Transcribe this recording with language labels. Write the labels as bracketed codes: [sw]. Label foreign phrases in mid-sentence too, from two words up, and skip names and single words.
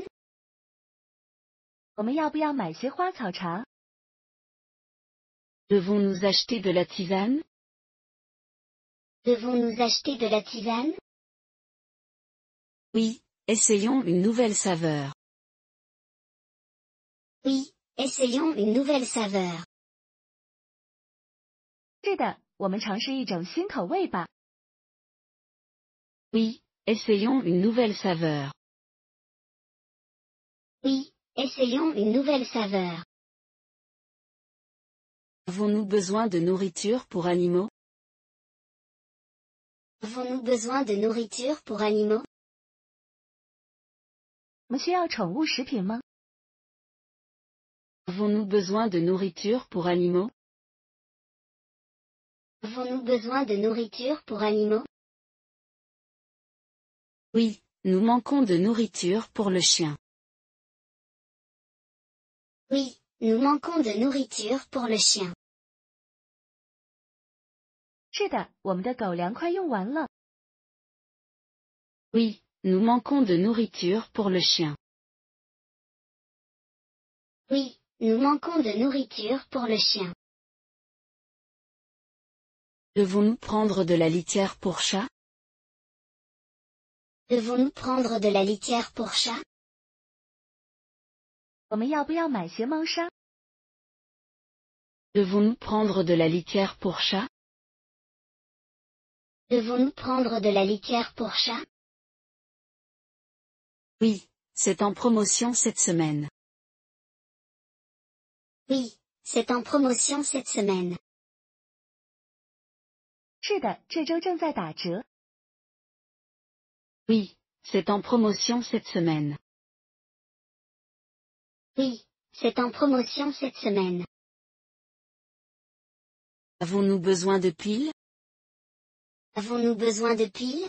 [zh] 我们要不要买些花草茶？ [fr] Devons-nous acheter de la tisane? Devons-nous acheter de la tisane? Oui, essayons une nouvelle saveur. Oui, essayons une nouvelle saveur. [zh] 是的，我们尝试一种新口味吧。 [fr] Oui, essayons une nouvelle saveur. Oui, essayons une nouvelle saveur. Avons-nous besoin de nourriture pour animaux? Avons-nous besoin de nourriture pour animaux? [zh] 我们需要宠物食品吗？ [fr] Avons-nous besoin de nourriture pour animaux? Avons-nous besoin de nourriture pour animaux? Oui, nous manquons de nourriture pour le chien. Oui, nous manquons de nourriture pour le chien. [zh] 是的，我们的狗粮快用完了。 [fr] Oui, nous manquons de nourriture pour le chien. Oui, nous manquons de nourriture pour le chien. Devons-nous prendre de la litière pour chat? Devons-nous prendre de la litière pour chat? [zh] 我们要不要买些猫砂？ [fr] Devons-nous prendre de la litière pour chat? Devons-nous prendre de la litière pour chat? Oui, c'est en promotion cette semaine. Oui, c'est en promotion cette semaine. [zh] 是的，这周正在打折。 [fr] Oui, c'est en promotion cette semaine. Oui, c'est en promotion cette semaine. Avons-nous besoin de piles? Avons-nous besoin de piles?